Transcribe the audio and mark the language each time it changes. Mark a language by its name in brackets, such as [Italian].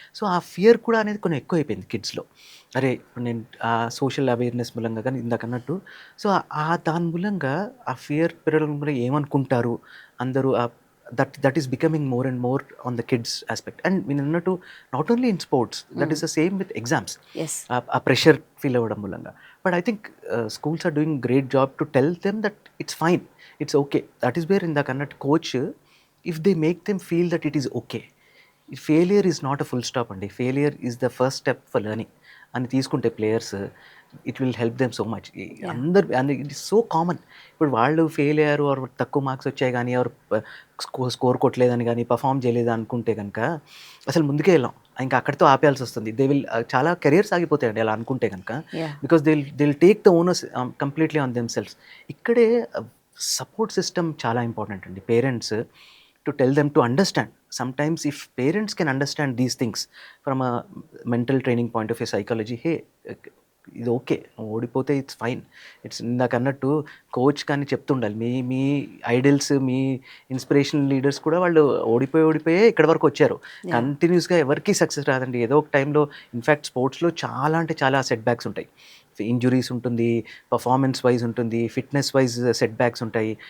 [Telugu] So ఆ fear కూడా అనేది కొంచెం ఎక్కువ అయిపోయింది కిడ్స్లో. అరే ఇప్పుడు నేను ఆ సోషల్ అవేర్నెస్ మూలంగా కానీ ఇందాక అన్నట్టు, సో దాని మూలంగా ఆ ఫియర్ పెరగడం వల్ల ఏమనుకుంటారు అందరూ, [English] That is becoming more and more on the kids aspect. And [Telugu] నేను అన్నట్టు [English] Not only in sports, that is the same with exams. [Telugu] ఆ ప్రెషర్ ఫీల్ అవ్వడం మూలంగా. [English] But I think schools are doing great job to tell them that it's fine, it's okay. That is where [Telugu] ఇందాక అన్నట్టు coach, [English] if they make them feel that it is okay, failure is not a full stop అండి, failure is the first step for learning [Telugu] అని తీసుకుంటే players, [English] It will help them so much. అందరు it is so common. [Telugu] ఇప్పుడు వాళ్ళు fail అయ్యారు, are తక్కువ marks వచ్చాయి కానీ, ఆర్ స్కోర్ కొట్టలేదని కానీ, పర్ఫామ్ చేయలేదు అనుకుంటే కనుక అసలు ముందుకే వెళ్ళాం, ఇంకా అక్కడితో ఆపేయాల్సి వస్తుంది. దే విల్ చాలా కెరియర్స్ ఆగిపోతాయండి అలా అనుకుంటే కనుక, [English] Because they will take the owners completely on themselves. [Telugu] ఇక్కడే సపోర్ట్ సిస్టమ్ చాలా ఇంపార్టెంట్ అండి. [English] Parents to tell them to understand. Sometimes if parents can understand these things from a mental training point of view, psychology, hey, [Telugu] ఇది okay, ఓడిపోతే it's fine, it's ఇందాక అన్నట్టు coach కానీ చెప్తుండాలి. మీ idols, మీ inspirational leaders కూడా వాళ్ళు ఓడిపోయే ఇక్కడ వరకు వచ్చారు. కంటిన్యూస్గా ఎవరికి సక్సెస్ రాదండి, ఏదో ఒక టైంలో. ఇన్ఫ్యాక్ట్ స్పోర్ట్స్లో చాలా అంటే చాలా సెట్ బ్యాక్స్ ఉంటాయి. ఇంజురీస్ ఉంటుంది, పర్ఫార్మెన్స్ వైజ్ ఉంటుంది, ఫిట్నెస్ వైజ్ సెట్ బ్యాక్స్ ఉంటాయి.